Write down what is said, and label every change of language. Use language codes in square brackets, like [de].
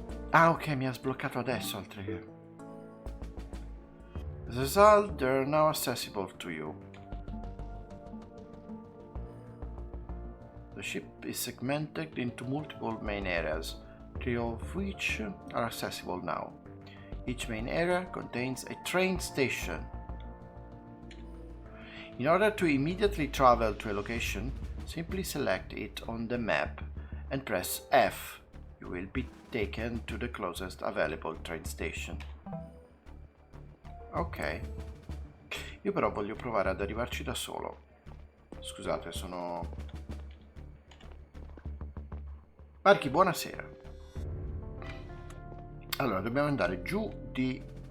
[it] Ah, ok, mi ha sbloccato adesso altre che... [en] As a result, they're now accessible to you. The ship is segmented into multiple main areas, 3 of which are accessible now. Each main area contains a train station. In order to immediately travel to a location, simply select it on the map and press F. You will be taken to the closest available train station. Ok. [it] Io però voglio provare ad arrivarci da solo. Scusate, sono... Marchi, buonasera. Allora, dobbiamo andare giù di...